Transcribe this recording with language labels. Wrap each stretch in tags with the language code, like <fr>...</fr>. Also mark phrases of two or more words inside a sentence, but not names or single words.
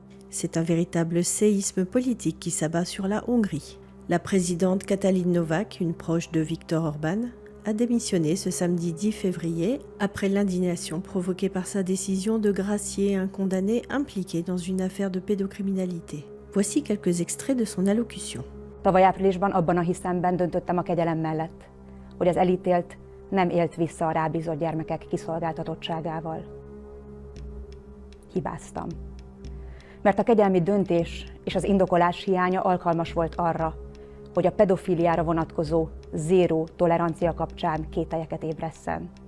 <fr>C'est un véritable séisme politique qui s'abat sur la Hongrie. La présidente Katalin Novák, une proche de Viktor Orban, a démissionné ce samedi 10 février après l'indignation provoquée par sa décision de gracier un condamné impliqué dans une affaire de pédocriminalité. Voici quelques extraits de son allocution.</fr> <hu>Tavaly áprilisban abban a hiszemben döntöttem a kegyelem mellett, hogy az elítélt nem élt vissza a rábízott gyermekek kiszolgáltatottságával. Hibáztam. Mert a kegyelmi döntés és az indokolás hiánya alkalmas volt arra, hogy a pedofíliára vonatkozó zéró tolerancia kapcsán kételyeket ébresszen.</hu>